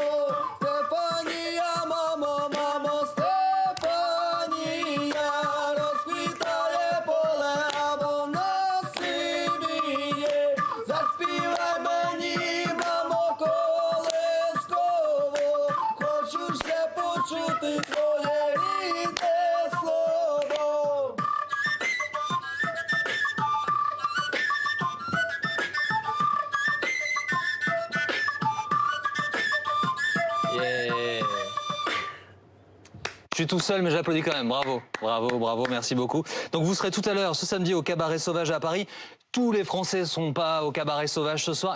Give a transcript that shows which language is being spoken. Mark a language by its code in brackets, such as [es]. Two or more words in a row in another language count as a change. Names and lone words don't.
[uk] Стефанія, мамо, мамо, Стефанія, розквітає поле, а вона сивіє. Заспівай мені, мамо, колисково, хочу ще почути твоє рідне слово. Yeah. [fr] Je suis tout seul, mais j'applaudis quand même. Bravo, bravo, bravo, merci beaucoup. Donc vous serez tout à l'heure, ce samedi, au Cabaret Sauvage à Paris. Tous les Français ne sont pas au Cabaret Sauvage ce soir.